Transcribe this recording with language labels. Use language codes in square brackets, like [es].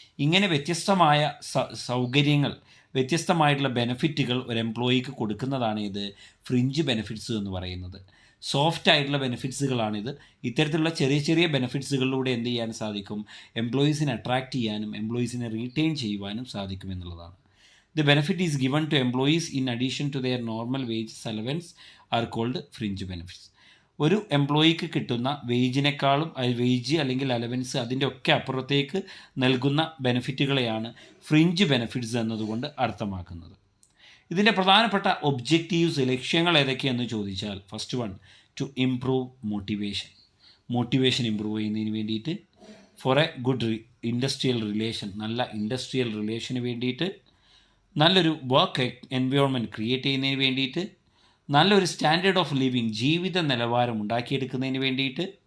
[ml] ഇങ്ങനെ വ്യത്യസ്തമായ സൗകര്യങ്ങൾ, വ്യത്യസ്തമായിട്ടുള്ള ബെനിഫിറ്റുകൾ ഒരു എംപ്ലോയിക്ക് കൊടുക്കുന്നതാണ് ഇത് ഫ്രിഞ്ച് ബെനിഫിറ്റ്സ് എന്ന് പറയുന്നത്. സോഫ്റ്റ് ആയിട്ടുള്ള ബെനിഫിറ്റ്സുകളാണിത്. ഇത്തരത്തിലുള്ള ചെറിയ ചെറിയ ബെനിഫിറ്റ്സുകളിലൂടെ എന്ത് ചെയ്യാൻ സാധിക്കും, എംപ്ലോയീസിനെ അട്രാക്റ്റ് ചെയ്യാനും എംപ്ലോയീസിനെ റീറ്റെയിൻ ചെയ്യുവാനും സാധിക്കും എന്നുള്ളതാണ്. [en] The benefit is given to employees in addition to their normal wages allowance are called fringe benefits. [ml] ഒരു എംപ്ലോയിക്ക് കിട്ടുന്ന വേജിനേക്കാളും വേജ് അല്ലെങ്കിൽ അലവൻസ് അതിൻ്റെ ഒക്കെ അപ്പുറത്തേക്ക് നൽകുന്ന ബെനിഫിറ്റുകളെയാണ് ഫ്രിഞ്ച് ബെനിഫിറ്റ്സ് എന്നതുകൊണ്ട് അർത്ഥമാക്കുന്നത്. ഇതിൻ്റെ പ്രധാനപ്പെട്ട ഒബ്ജക്റ്റീവ്സ്, ലക്ഷ്യങ്ങൾ ഏതൊക്കെയെന്ന് ചോദിച്ചാൽ, [en] first one, to improve motivation [ml] improve ചെയ്യുന്നതിന് വേണ്ടിയിട്ട്, [en] for a good industrial relation, [ml] നല്ല ഇൻഡസ്ട്രിയൽ റിലേഷന് വേണ്ടിയിട്ട്, നല്ലൊരു വർക്ക് എൻവയോൺമെൻറ്റ് ക്രിയേറ്റ് ചെയ്യുന്നതിന് വേണ്ടിയിട്ട്, നല്ലൊരു സ്റ്റാൻഡേർഡ് ഓഫ് ലിവിങ്, ജീവിത നിലവാരം ഉണ്ടാക്കിയെടുക്കുന്നതിന് വേണ്ടിയിട്ട്,